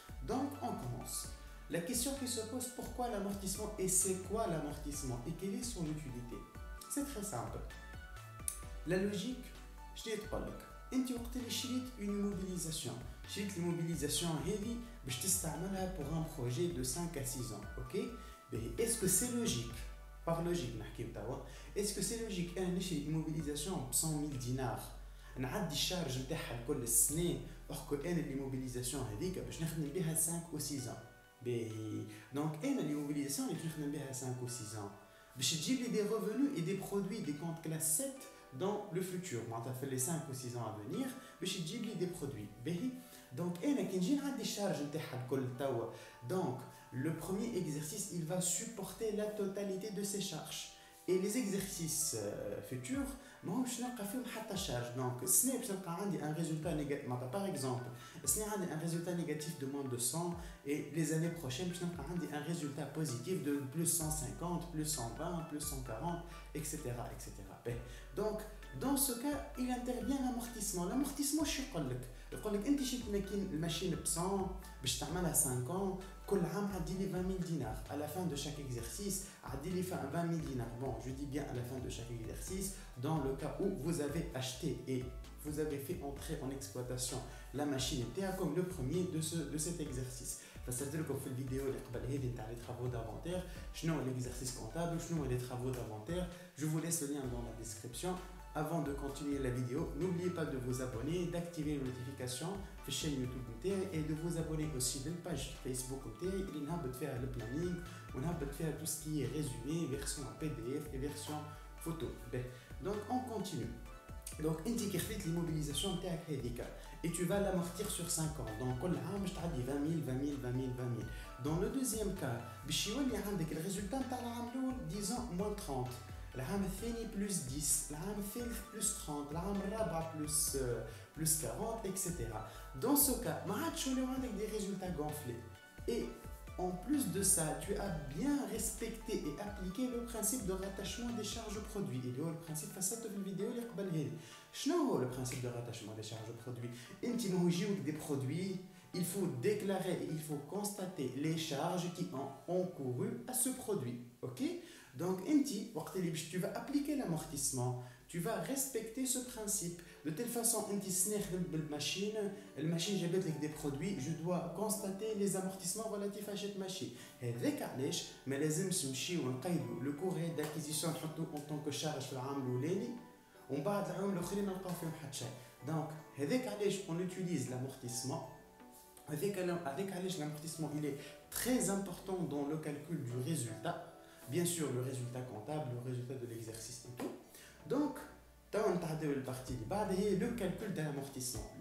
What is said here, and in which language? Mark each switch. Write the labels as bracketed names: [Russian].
[French] Donc, on commence. La question qui se pose, pourquoi l'amortissement et c'est quoi l'amortissement et quelle est son utilité? C'est très simple. La logique, je dis pas [Arabic] لك انت وقت اللي شريت [French] une immobilisation [Arabic] شريت [French] l'immobilisation [Arabic] هذه باش تستعملها [French] pour un projet de 5 à 6 ans, OK? Est-ce que c'est logique? Par logique [Arabic] نحكيو توا. [French] Est-ce que c'est logique [Arabic] انا نشري immobilisation ب 100 000 دينار نعدي الشارج نتاعها كل السنه وحكو انا الاموبيليزاسيون هذيك باش نخدم بها [French] 5 ou 6 ans. Donc [Arabic] انا الاموبيليزاسيون اللي باش نخدم بها [French] 5 ou 6 ans [Arabic] باش تجيب لي [French] des revenus et des produits des comptes classe 7 dans le futur. [Arabic] معناتها في [French] les 5 ou 6 ans à venir [Arabic] باش تجيب لي [French] des produits. [Arabic] Donc انا كي نجي نعدي الشارج نتاعها الكل توا. [French] Donc le premier exercice il va supporter la totalité de ces charges. Et les exercices futurs, [Arabic] ماهمش نلقى فيهم حتى [French] charge. Donc [Arabic] السنه باش نلقى عندي [French] un résultat négatif. Par exemple, [Arabic] السنه عندي [French] un résultat négatif de moins de 100 et les années prochaines [Arabic] باش نلقى عندي [French] un résultat positif de plus 150, plus 120, plus 140, etc. etc. Donc dans ce cas, il intervient l'amortissement. [Arabic] L'amortissement شو يقول لك؟ يقول لك انت شريت الماشين ب 100 باش تعملها 5 ans. كل عام عدي لي 20 000 دينار. [French] À la fin de chaque exercice, [Arabic] عدي لي [French] 20 000 dinars. Bon, je dis bien à la fin de chaque exercice, dans le cas où vous avez acheté et vous avez fait entrer en exploitation la machine était comme le premier de cet exercice. [Arabic] فسرت لكم في الفيديو اللي قبل هذه نتاع [French] les travaux d'inventaire [Arabic] شنو هو [French] l'exercice comptable, [Arabic] شنو هو les travaux d'inventaire. [French] Je vous laisse le lien dans la description. Avant de continuer la vidéo, n'oubliez pas de vous abonner, d'activer les notifications sur la chaîne YouTube et de vous abonner aussi à la page Facebook [Arabic] اللي نهبط فيها [French] le planning [Arabic] ونهبط فيها [French] tout ce qui est résumé, version PDF et version photo. Donc on continue. Donc [Arabic] انت كي خديت [French] l'immobilisation [Arabic] نتاعك هذيك [French] et tu vas l'amortir sur 5 ans. [Arabic] Donc كل عام باش تعدي 20 000 20 000 20 000 20 000. [French] Dans le deuxième cas [Arabic] باش يولي عندك الريزولتا نتاع العام الاول [French] disons moins 30. [Arabic] العام الثاني بلس 10, العام الثالث بلس 30, العام الرابع بلس 40, etc. [French] Dans ce cas, [Arabic] ما عادش يوليو عندك [French] des résultats gonflés. Et en plus de ça, tu as bien respecté et appliqué le principe de rattachement des charges produits. Et le principe [Arabic] فصلته في الفيديو اللي قبل هذه. شنو هو [French] le principe de rattachement des charges produits؟ [Arabic] انت ما يجيوك [French] des produits, il faut déclarer et il faut constater les charges qui ont encouru à ce produit. OK? Donc, tu vas appliquer l'amortissement, tu vas respecter ce principe. De telle façon, la machine [Arabic] جابت لك [French] des produits, je dois constater les amortissements relatifs à cette machine. [Arabic] هذاك علاش ما لازمش نمشيو ونقيدوا [French] le coût d'acquisition [Arabic] نحطوه [French] en tant que charge [Arabic] في العام الاولاني ومن بعد العام الاخرين ما نلقاو فيهم حتى شيء. [French] Donc [Arabic] هذاك علاش [French] on utilise l'amortissement. Avec l'amortissement, il est très important dans le calcul du résultat. Bien sûr, le résultat comptable, le résultat de l'exercice et tout. Donc, la partie le calcul de l'amortissement.